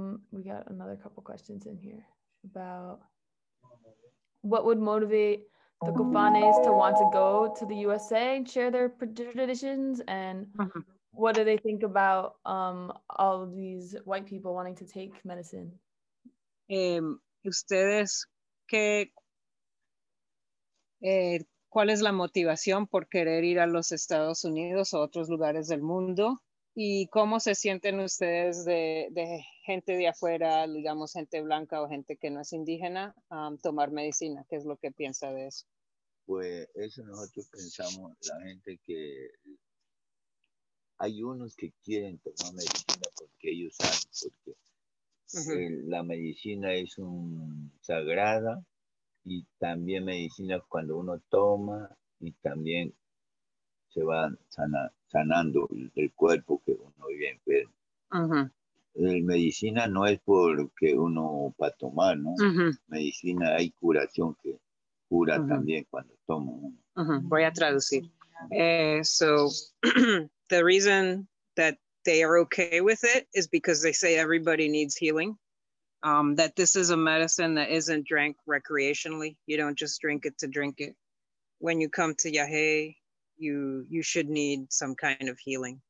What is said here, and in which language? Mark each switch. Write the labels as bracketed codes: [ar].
[en] We got another couple questions in here about what would motivate the Kofanes to want to go to the USA and share their traditions, and what do they think about all of these white people wanting to take medicine? [es] Ustedes, ¿cuál es la motivación por querer ir a los Estados Unidos o otros lugares del mundo? ¿Y cómo se sienten ustedes de gente de afuera, digamos gente blanca o gente que no es indígena, tomar medicina? ¿Qué es lo que piensa de eso? Pues eso nosotros pensamos, la gente que hay unos que quieren tomar medicina porque ellos saben, porque La medicina es sagrada, y también medicina cuando uno toma, y también se va sanando el cuerpo que uno vive enfermo. Medicina no es porque uno para tomar, ¿no? Medicina hay curación que cura también cuando toma uno. Voy a traducir. [en] So the reason that they are okay with it is because they say everybody needs healing. That this is a medicine that isn't drank recreationally. You don't just drink it to drink it. When you come to yagé, you should need some kind of healing.